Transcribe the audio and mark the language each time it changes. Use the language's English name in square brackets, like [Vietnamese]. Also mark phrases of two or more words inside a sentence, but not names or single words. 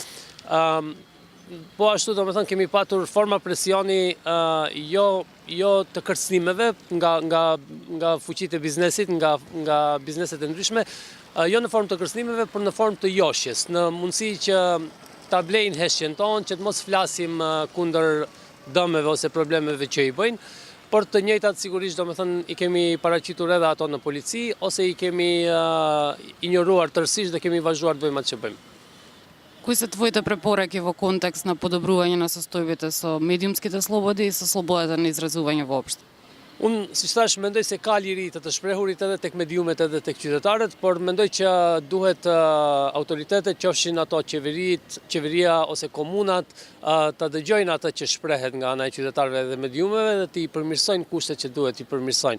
[Albanian] Po ashtu domethënë kemi patur forma presioni jo të kërcënimeve nga fuqitë e biznesit, nga bizneset e ndryshme, jo në formë të kërcënimeve, por në formë të joshjes, në mundësi që ta blejnë heshtjen tonë, që të mos flasim kundër dëmeve ose problemeve që i bëjnë, por të njëjtat sigurisht domethënë i kemi paraqitur edhe ato në polici ose i kemi injoruar tërësisht dhe kemi vazhduar të bëjmë atë që bëjmë. [Macedonian] Кои се твоите препораки во контекст на подобрување на состојбите со медиумските слободи и со слободата на изразување воопшто? [Albanian] Unë, si thash, mendoj se ka liri të shprehurit edhe tek mediumet edhe tek qytetarët, por mendoj që duhet autoritetet, qofshin ato qeveria ose komunat, të dëgjojnë atë që shprehet nga ana e qytetarëve dhe mediumeve dhe të i përmirësojnë kushtet që duhet i përmirësojnë.